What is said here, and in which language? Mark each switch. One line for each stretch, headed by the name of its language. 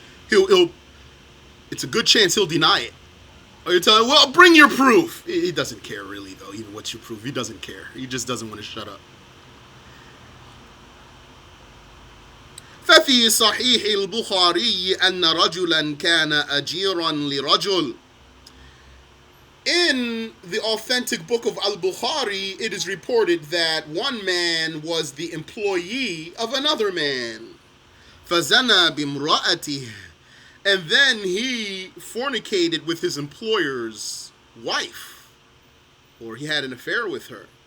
English: He'll it's a good chance he'll deny it. Or you tell him, well, bring your proof. He doesn't care really, though, even what's your proof. He doesn't care. He just doesn't want to shut up.
Arabic: ففي صحيح البخاري أن رجلا كان أجيرا لرجل.
English: In the authentic book of Al-Bukhari, it is reported that one man was the employee of another man.
Arabic: فزنى بامرأته.
English: And then he fornicated with his employer's wife, or he had an affair with her.